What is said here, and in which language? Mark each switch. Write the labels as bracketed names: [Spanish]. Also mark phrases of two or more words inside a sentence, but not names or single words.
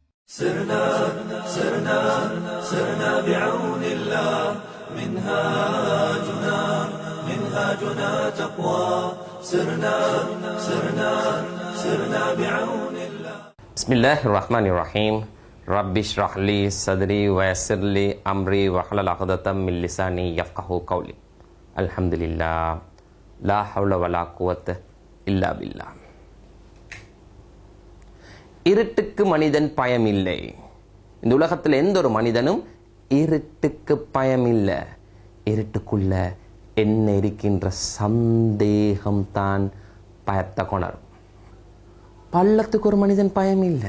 [Arabic] سرنا سرنا سرنا بعون الله منهاجنا تقوى سرنا سرنا سرنا بعون الله. بسم الله الرحمن الرحيم. رب اشرح لي صدري ويسر لي امري واحلل عقدة من لساني يفقهوا قولي. الحمد لله لا حول ولا قوة الا بالله. [Tamil] இருட்டுக்கு மனிதன் பயம் இல்லை. இந்த உலகத்தில் எந்த ஒரு மனிதனும் இருட்டுக்கு பயம் இல்லை. இருட்டுக்குள்ள என்ன இருக்கின்ற சந்தேகம் தான் பயத்தை கொணரும். பள்ளத்துக்கு ஒரு மனிதன் பயம் இல்லை.